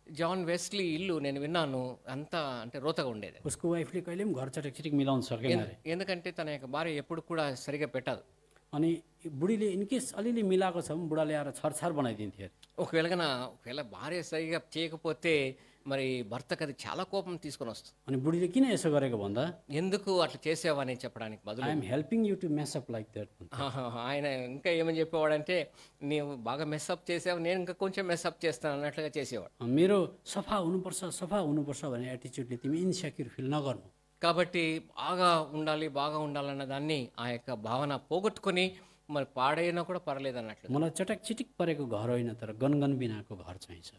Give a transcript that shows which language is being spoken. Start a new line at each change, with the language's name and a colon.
Telugu: John Wesley ఇల్లు నేను విన్నాను, అంతా అంటే రోతగా ఉండేది.
Nepali: उसको वाइफले कहिले पनि घर चटक चिटिक मिलाउन सकेन अरे।
Telugu: ఎందుకంటే తన యొక్క భార్య ఎప్పుడు కూడా సరిగా పెట్టదు.
Nepali: अनि बुढीले इनकेस अलिअलि मिलाएको छ भने बुढाले आएर छरछार बनाइदिन्थ्यो अरे।
Telugu: ఒకవేళ భార్య సరిగా చేయకపోతే మరి భర్తకు అది చాలా కోపం తీసుకొని వస్తుంది.
Nepali: अनि बुढीले किन यसो गरेको भन्दा,
Telugu: ఎందుకు అట్లా చేసావని చెప్పడానికి బదులు
English: I am helping you to mess up like that.
Telugu: ఆయన ఇంకా ఏమని చెప్పేవాడంటే, నీవు బాగా మెస్అప్ చేసావు, నేను ఇంకా కొంచెం మెస్అప్ చేస్తాను అన్నట్లుగా చేసేవాడు.
Nepali: मेरो
Telugu: సఫా
Nepali: हुनुपर्छ भन्ने एटिच्युडले तिमी इन्सेक्युर फिल नगर्नु।
Telugu: కాబట్టి బాగా ఉండాలన్న దాన్ని ఆ యొక్క భావన పోగొట్టుకొని మరి పాడైనా కూడా పర్లేదు అన్నట్లు.
Nepali: मलाई चटक चिटिक परेको घर होइन, तर गनगन बिनाको घर चाहिन्छ।